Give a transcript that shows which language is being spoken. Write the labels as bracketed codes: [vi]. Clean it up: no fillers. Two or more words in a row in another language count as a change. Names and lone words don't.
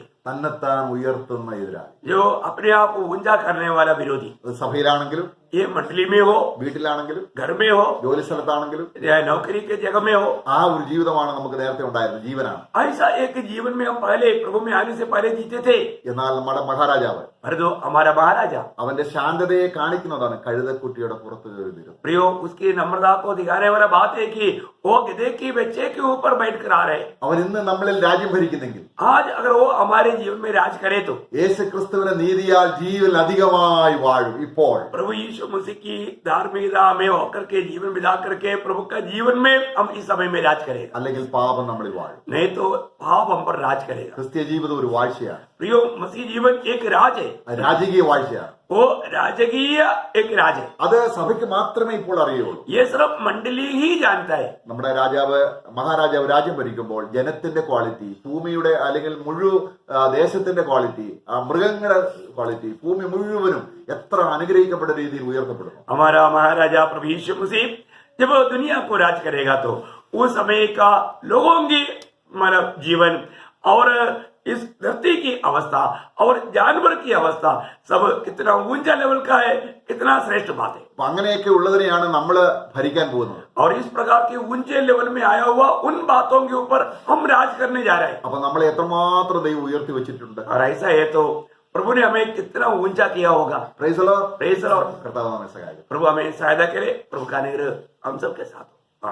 [ml] തന്നെത്താൻ ഉയർത്തുന്ന എതിരാളി, [hi] जो अपने आप को ऊंचा करने वाला विरोधी। [ml] അത് സഭയിലാണെങ്കിലും, [hi] ये मंडली में हो, [ml] വീട്ടിലാണെങ്കിലും, [hi] घर में हो, [ml] ജോലി സ്ഥലത്താണെങ്കിലും, [hi] या नौकरी के जगह में हो, [ml] ആ ഒരു ജീവിതമാണ് നമുക്ക് നേരത്തെ ഉണ്ടായിരുന്നത്, ജീവനാണ്. [hi] ऐसा एक जीवन में हम पहले प्रभु में आने से पहले जीते थे। [ml] എന്നാൽ നമ്മുടെ മഹാരാജാവ് [hi] पर जो हमारा महाराजा, [ml] അവന്റെ ശാന്തതയെ കാണിക്കുന്നതാണ് കഴുതക്കുട്ടിയുടെ പുറത്ത് കയറി വരും. [hi] प्रियो, उसकी नम्रता को दिखाने वाला बात है कि वो गधे की बच्चे के ऊपर बैठ कर आ रहे। [ml] അവൻ ഇന്ന് നമ്മളിൽ രാജ്യം ഭരിക്കുന്നെങ്കിൽ, [hi] आज अगर वो हमारे जीवन में राज करे तो [ml] യേശു ക്രിസ്തുവിന്റെ നീതിയാൽ ജീവൻ അധികമായി വാഴും. ഇപ്പോൾ [hi] प्रभु यीशु मसीह की धार्मिकता में होकर के जीवन बिता करके प्रभु का जीवन में हम इस समय में राज करेगा, [ml] അല്ലെങ്കിൽ പാപം നമ്മളിൽ വാഴും. [hi] नहीं तो पाप हम पर राज करेगा। [ml] ക്രിസ്തീയ ജീവിതം ഒരു വാഴ്ചയാണ്, [hi] प्रियो, मसीह जीवन एक राज है, [ml] രാജകീയ വാഴ്ചയാണ്. [hi] वो राजकीय एक राज है। [ml] അത് സഭയ്ക്ക് മാത്രമേ ഇപ്പോൾ അറിയുള്ളൂ. [hi] ये सिर्फ मंडली ही जानता है। [ml] നമ്മുടെ മഹാരാജാവ് രാജ്യം ഭരിക്കുമ്പോൾ ജനത്തിന്റെ ക്വാളിറ്റി, ഭൂമിയുടെ അല്ലെങ്കിൽ ദേശത്തിന്റെ ക്വാളിറ്റി, മൃഗങ്ങളുടെ ക്വാളിറ്റി, ഭൂമി മുഴുവനും എത്ര അനുഗ്രഹിക്കപ്പെട്ട രീതിയിൽ ഉയർത്തപ്പെടുന്നു. [hi] हमारा महाराजा प्रभु यीशु मसीह जब दुनिया को राज करेगा तो उस समय का लोगों की मतलब जीवन और इस धरती की अवस्था और जानवर की अवस्था सब कितना ऊंचा लेवल का है, कितना श्रेष्ठ बात है। [ml] അപ്പൊ അങ്ങനെയൊക്കെ ഉള്ളതിനെയാണ് നമ്മൾ ഭരിക്കാൻ പോകുന്നത്. [hi] और इस प्रकार के ऊंचे लेवल में आया हुआ उन बातों के ऊपर हम राज करने जा रहे हैं। [ml] അപ്പൊ നമ്മളെ എത്രമാത്രം ദൈവം ഉയർത്തി വെച്ചിട്ടുണ്ട്. [hi] और ऐसा है तो प्रभु ने हमें कितना ऊंचा किया होगा। [en] Praise the Lord. Praise the Lord. [ml] കർത്താവ് നമ്മെ സഹായിക്കും. [hi] प्रभु हमें सहायता करे। प्रभु का अनुग्रह हम सबके साथ हो।